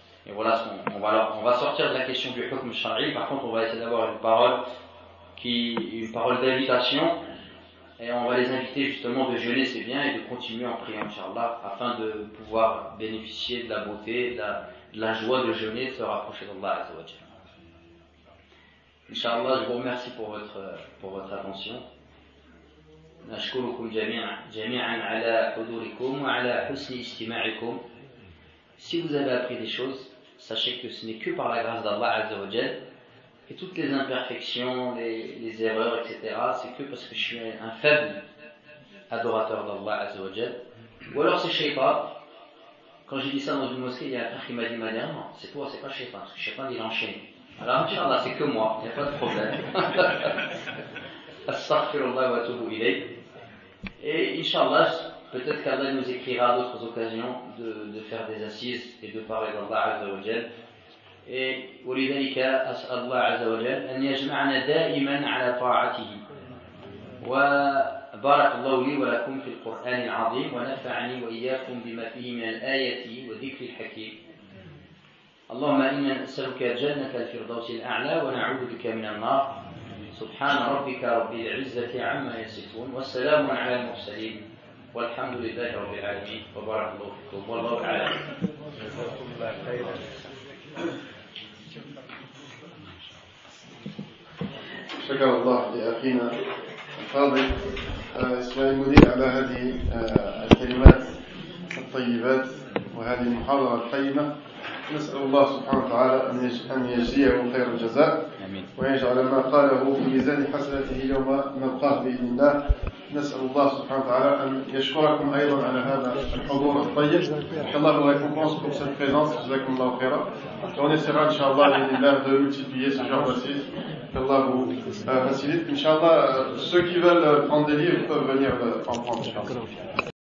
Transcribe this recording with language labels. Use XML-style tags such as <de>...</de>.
<fr>Et voilà, on va sortir de la question du hukm shari. Par contre, on va essayer d'avoir une parole d'invitation, et on va les inviter justement de jeûner, c'est bien, et de continuer en priant, Inch'Allah, afin de pouvoir bénéficier de la beauté, de la joie de jeûner, de se rapprocher d'Allah Azza wa Jalla. Inch'Allah, je vous remercie pour votre attention.</fr> <ar>نشكركم جميعا على حضوركم وعلى حسن استماعكم.</ar> <fr>Si vous avez appris des choses, sachez que ce n'est que par la grâce d'Allah Azza wa Jal, et toutes les imperfections, les erreurs, etc., c'est que parce que je suis un faible adorateur d'Allah Azza wa Jal. Ou alors c'est Shaitan. Quand j'ai dit ça dans une mosquée, il y a un frère qui m'a dit, non, c'est toi, c'est pas Shaitan, parce que Shaitan il enchaîne. Alors Inch'Allah, c'est que moi, il n'y a pas de problème.</fr> <ar>Astaghfirullah wa atubu ilayh.</ar> <fr>Et Inch'Allah, peut-être qu'Allah nous écrira à d'autres occasions de faire des assises et de parler d'Allah Azza wa Jal.</fr> <ar>Et ولذلك أسأل الله عز وجل أن يجمعنا دائما على طاعته. وبارك الله لي ولكم في القرآن العظيم ونفعني وإياكم بما فيه من الآية وذكر الحكيم. اللهم إنا نسألك جنة الفردوس الأعلى ونعوذ بك من النار. سبحان ربك رب العزة عما يصفون والسلام على المرسلين والحمد لله رب العالمين وبارك الله فيكم والله أعلم. شكر الله لأخينا الفاضل إسماعيل المدير على هذه الكلمات الطيبات وهذه المحاضرة القيمة. نسأل الله سبحانه وتعالى أن يجزيه خير الجزاء ويجعل ما قاله في ميزان حسناته يوم نلقاه بإذن الله. نسأل الله سبحانه وتعالى أن يشكركم أيضا على هذا الحضور الطيب.</ar> <fr>qu'Allah vous récompense pour cette présence.</fr> <ar>Jazakumullahu khairan.</ar> <fr>Et on essaiera, Inch'Allah, de multiplier ce genre d'assises. qu'Allah vous facilite. Inch'Allah, ceux qui veulent prendre des livres peuvent venir en prendre.</fr>